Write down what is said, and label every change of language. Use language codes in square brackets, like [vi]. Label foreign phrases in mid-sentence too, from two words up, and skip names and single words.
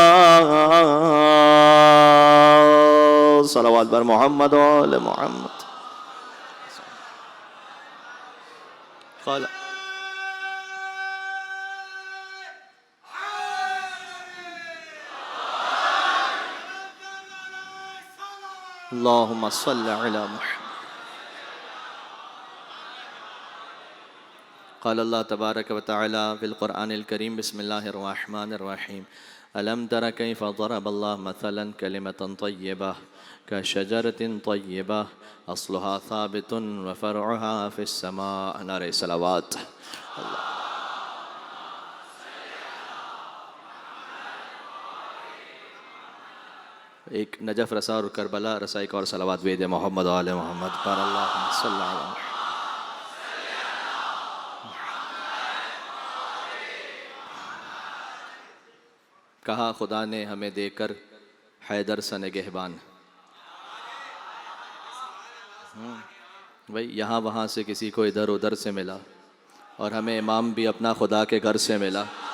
[ur] صلوات بر محمد و آل محمد. [ar] قال اللهم صل على محمد. قال الله تبارك وتعالى في القرآن الكريم بسم الله الرحمن الرحيم ألم تر كيف ضرب الله مثلا كلمة طيبة كشجرة طيبة أصلها ثابت وفرعها في السماء. [ur] نعرۂ صلوات۔ ایک نجف رسا اور کربلا رسا ایک اور صلوات وید محمد و آل محمد پر [ar] اللهم صل على محمد. [ur] کہا خدا نے ہمیں دے کر حیدر سا نگہبان. بھائی یہاں وہاں سے کسی کو ادھر ادھر سے ملا اور ہمیں امام بھی اپنا خدا کے گھر سے ملا.